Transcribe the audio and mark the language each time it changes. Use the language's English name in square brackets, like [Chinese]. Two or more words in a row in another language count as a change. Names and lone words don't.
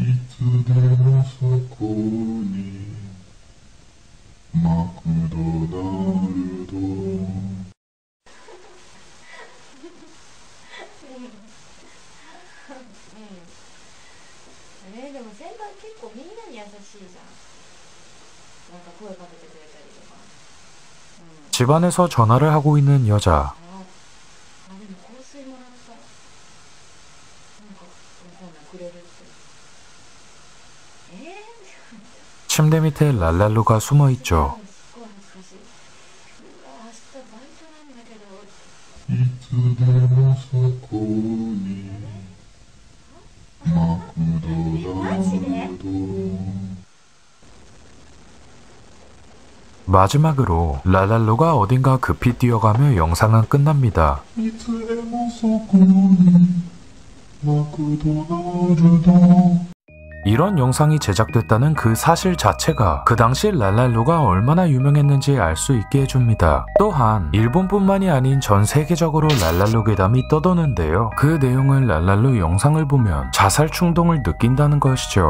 [Japanese] つでもそこにマクドナルドでも先輩結構みんなに優しいじゃん。なんか声かけてくれたりとか。 [Korean] 집안에서 전화를 하고 있는 여자. [Japanese] でも香水もらったらなんかこんなんくれるって。 [Korean] 침대 밑에 랄랄루가 숨어 있죠. [Japanese] すごい恥ずかしい。うわ、明日バイトなんだけど。いつでもそこにマクドナルド [Korean] 마지막으로 랄랄루가 어딘가 급히 뛰어가며 영상은 끝납니다. [Japanese] いつでもそこにマクドナルド [Korean] 이런 영상이 제작됐다는 그 사실 자체가 그 당시 랄랄루가 얼마나 유명했는지 알 수 있게 해줍니다. 또한 일본뿐만이 아닌 전 세계적으로 랄랄루 괴담이 떠도는데요. 그 내용은 랄랄루 영상을 보면 자살 충동을 느낀다는 것이죠.